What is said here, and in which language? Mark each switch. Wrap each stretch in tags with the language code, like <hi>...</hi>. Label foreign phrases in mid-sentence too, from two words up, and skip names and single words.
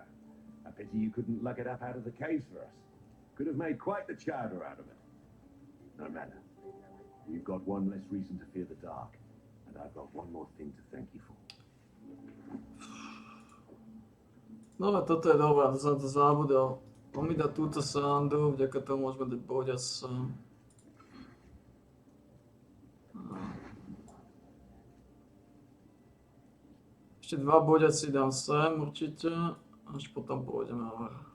<en>A pity you couldn't lug it up out of the caves for us. Could have made quite the chowder out of it. No matter. You've got one less reason to fear the dark, and I've got one more thing to thank you for.</en> <sk>No toto je dobré, to som to zabudol. On mi dá túto sandu, vďaka tomu môžeme dať boďasa. Ešte 2 boďasy dám sem určite, až potom pôjdeme hore.</sk>